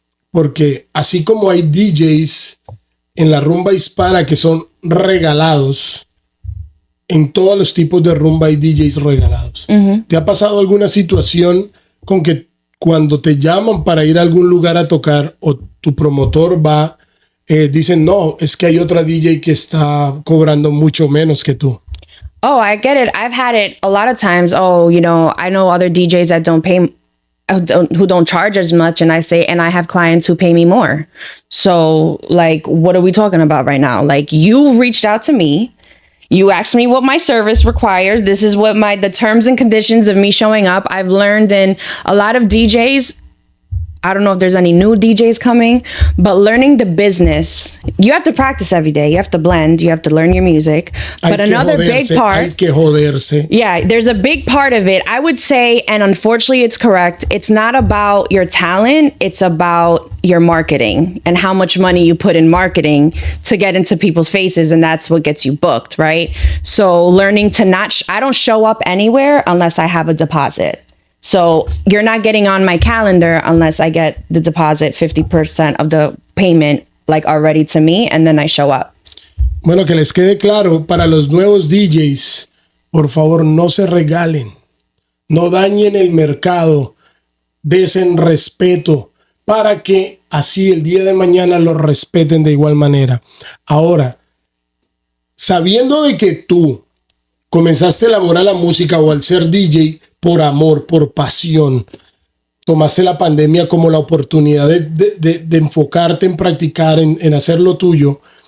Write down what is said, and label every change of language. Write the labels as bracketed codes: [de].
[es] Porque así como hay DJs en la rumba hispana que son regalados, en todos los tipos de rumba hay DJs regalados. Uh-huh. ¿Te ha pasado alguna situación con que cuando te llaman para ir a algún lugar a tocar o tu promotor va, dicen, no, es que hay otra DJ que está cobrando mucho menos que tú? [en] Oh, I get it. I've had it a lot of times. Oh, you know, I know other DJs that who don't charge as much, and I have clients who pay me more. So like, what are we talking about right now? Like, you reached out to me, you asked me what my service requires. This is what the terms and conditions of me showing up. I've learned in a lot of DJs, I don't know if there's any new DJs coming, but learning the business, you have to practice every day. You have to blend. You have to learn your music. But another big part. [es] Hay que joderse. [en] Yeah, there's a big part of it. I would say, and unfortunately it's correct, it's not about your talent. It's about your marketing and how much money you put in marketing to get into people's faces. And that's what gets you booked, right? So learning to not, I don't show up anywhere unless I have a deposit. So you're not getting on my calendar unless I get the deposit, 50% of the payment, like already to me, and then I show up. [es] Bueno, que les quede claro, para los nuevos DJs, por favor, no se regalen. No dañen el mercado. Desen respeto para que así el día de mañana los respeten de igual manera. Ahora, sabiendo de que tú comenzaste el amor a la música o al ser DJ por amor, por pasión, tomaste la pandemia como la oportunidad de enfocarte en practicar, en hacer lo tuyo.